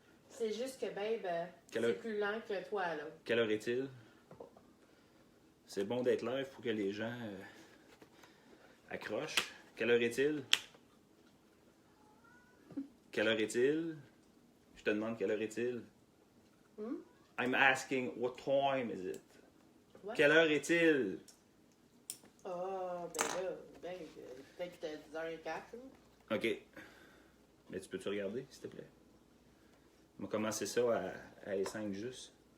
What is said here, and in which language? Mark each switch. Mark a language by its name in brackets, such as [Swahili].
[French] C'est juste que, babe, c'est plus lent que toi, là. Quelle heure est-il? C'est bon d'être live pour que les gens accrochent. Quelle heure est-il? Quelle heure est-il? Je te demande quelle heure est-il? [English] I'm asking, what time is it? What? [French] Quelle heure est-il? Ah, ben là, peut-être que t'as 10h04, là. OK. Mais tu peux-tu regarder, s'il te plaît? On va commencer ça à E5 juste.